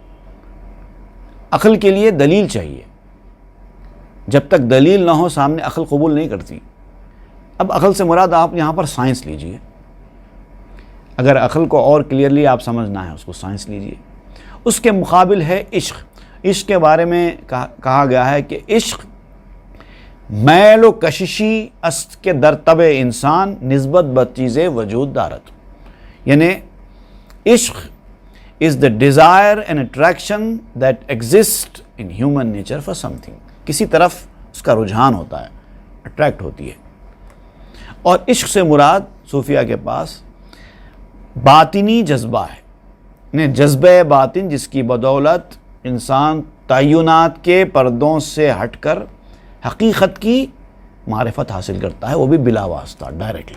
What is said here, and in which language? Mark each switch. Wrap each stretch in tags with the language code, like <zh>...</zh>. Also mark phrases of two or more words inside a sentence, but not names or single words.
<ur>عقل کے لیے دلیل چاہیے، جب تک دلیل نہ ہو سامنے عقل قبول نہیں کرتی. اب عقل سے مراد آپ یہاں پر سائنس لیجئے، اگر عقل کو اور کلیئرلی آپ سمجھنا ہے اس کو سائنس لیجئے. اس کے مقابل ہے عشق. عشق کے بارے میں کہا گیا ہے کہ</ur> <fa>عشق میل و کششی است کے در طبع انسان نسبت بچیز وجود دارت.</fa> <ur>یعنی عشق</ur> <en>is the desire and attraction that exists in human nature for something.</en> <ur>کسی طرف اس کا رجحان ہوتا ہے، اٹریکٹ ہوتی ہے. اور عشق سے مراد صوفیہ کے پاس باطنی جذبہ ہے، یعنی جذبہ باطن جس کی بدولت انسان تعینات کے پردوں سے ہٹ کر حقیقت کی معرفت حاصل کرتا ہے، وہ بھی بلا واسطہ، ڈائریکٹلی.</ur>